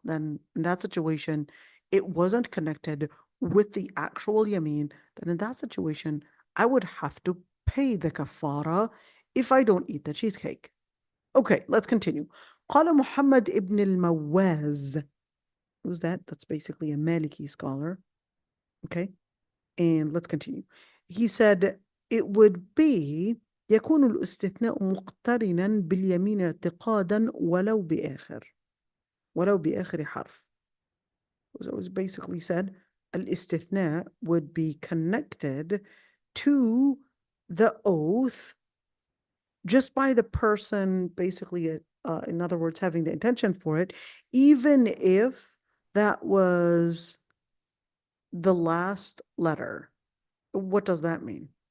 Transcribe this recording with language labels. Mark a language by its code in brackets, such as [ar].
[en] Then in that situation, it wasn't connected with the actual yameen. Then in that situation, I would have to pay the kafara if I don't eat the cheesecake. Okay, let's continue. [ar] قال [en] محمد ibn al-Mawaz. Who's that? That's basically a Maliki scholar. Okay, and let's continue. He said it would be [ar] يكون الاستثناء مقترنا باليمين اعتقادا ولو بآخر حرف. [en] So it was basically said الاستثناء would be connected to the oath just by the person basically, in other words, having the intention for it, even if that was the last letter. What does that mean?